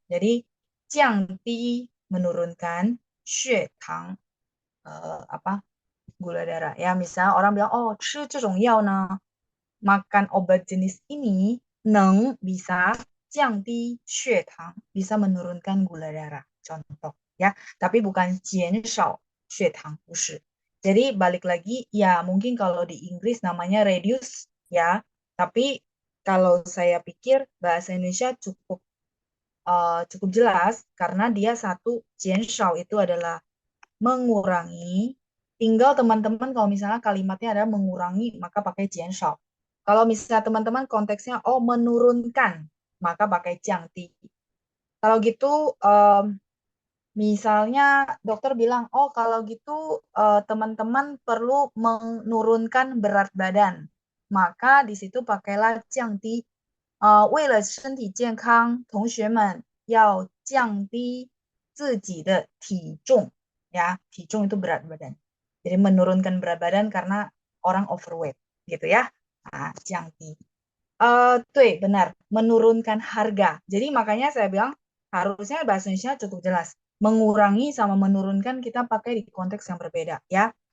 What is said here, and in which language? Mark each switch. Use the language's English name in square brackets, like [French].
[Indonesian] Jadi jiang di menurunkan, xue tang apa gula darah, ya. Misal orang bilang oh 吃这种药呢 makan obat jenis ini neng bisa 降低血糖, bisa menurunkan gula darah. Contoh, ya. Tapi bukan 减少血糖, 不是. Jadi balik lagi, ya mungkin kalau di Inggris namanya reduce, ya. Tapi kalau saya pikir bahasa Indonesia cukup jelas karena dia satu 减少 itu adalah mengurangi. Tinggal teman-teman kalau misalnya kalimatnya adalah mengurangi, maka pakai 减少. Kalau misalnya teman-teman konteksnya menurunkan, maka pakai 降低. Kalau gitu misalnya dokter bilang, oh kalau gitu teman-teman perlu menurunkan berat badan. Maka di situ pakailah 降低. [Chinese] 为了身体健康，同学们要降低自己的体重. [Indonesian] Ya, 体重 itu berat badan. Jadi menurunkan berat badan karena orang overweight, gitu ya. Nah, 降低. 对, benar. Menurunkan harga. Jadi makanya saya bilang harusnya bahasa Indonesia cukup jelas. Mengurangi sama menurunkan kita pakai di konteks yang berbeda, ya.